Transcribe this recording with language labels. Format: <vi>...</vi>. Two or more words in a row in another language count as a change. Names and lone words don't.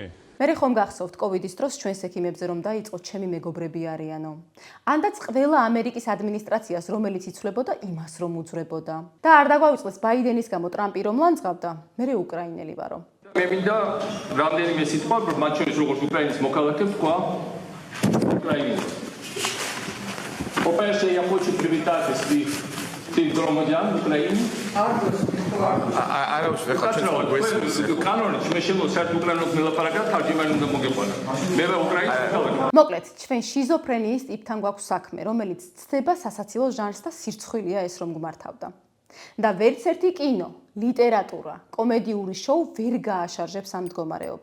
<ka>მერე ხომ გახსოვთ კოვიდის დროს ჩვენს ექიმებზე რომ დაიწყო ჩემი მეგობრები არიანო. ანდაც ყველა ამერიკის ადმინისტრაციას რომელიც იცვლებოდა იმას რომ უძრებოდა. და არ დაგვაუწყდეს ბაიდენის გამო ტრამპი რომ ლანძღავდა, მერე უკრაინელი ვარო. მე მინდა რამდენიმე სიტყვა მათ შორის როგორც უკრაინის მოქალაქეს თქვა უკრაინას.</ka> <uk>По-перше, я хочу привітати всіх громадян України.</uk> <ka>მოკლედ, ჩვენ შიზოფრენიის ტიპთან გვაქვს საქმე, რომელიც ცდება სასაცილო ჟანრს და სირცხვილია ეს რომ გმართავდა. და ვერც ერთი კინო, ლიტერატურა, კომედიური შოუ ვერ გააშარჟებს ამ მდგომარეობას.</ka>